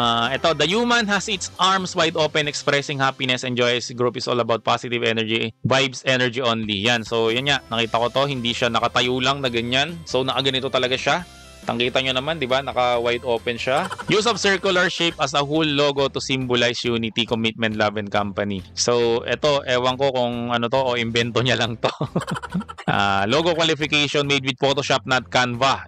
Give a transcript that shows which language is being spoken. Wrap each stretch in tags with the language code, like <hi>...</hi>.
<en>Ito, the human has its arms wide open expressing happiness and joy. This group is all about positive energy, vibes, energy only.</en> <tl>Yan, so yan nga, nakita ko to, hindi siya nakatayo lang na ganyan. So nakaganito talaga siya. Tangkita nyo naman, di ba? Naka-wide open siya.</tl> <en>Use of circular shape as a whole logo to symbolize unity, commitment, love, and company.</en> <tl>So, ito, ewan ko kung ano to o invento niya lang to.</tl> <en>Logo qualification made with Photoshop, not Canva.</en>